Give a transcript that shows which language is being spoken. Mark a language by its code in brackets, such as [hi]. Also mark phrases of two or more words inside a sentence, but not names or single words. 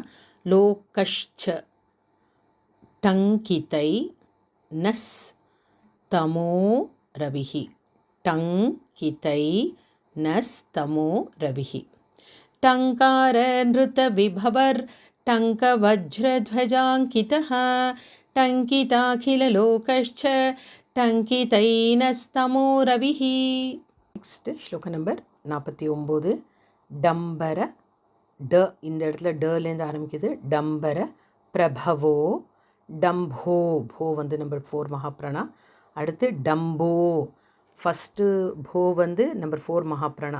[sa] लोकश्च टङ्कितैनस् तमो रविः. टङ्कितैनस् तमो रविः. टङ्कार निरुद्ध विभवः टङ्क वज्र ध्वजाङ्कितः. टङ्किताखिललोकश्च टङ्कितैनस्तमो रविः. [ta] நெக்ஸ்ட்டு ஸ்லோகம் நம்பர் 49. டம்பர ட இந்த இடத்துல டலேருந்து ஆரம்பிக்குது. டம்பர பிரபவோ டம்போ போ வந்து நம்பர் 4 மகாப்ராணா. அடுத்து டம்போ ஃபஸ்ட்டு போ வந்து நம்பர் 4 மகாப்ராணா.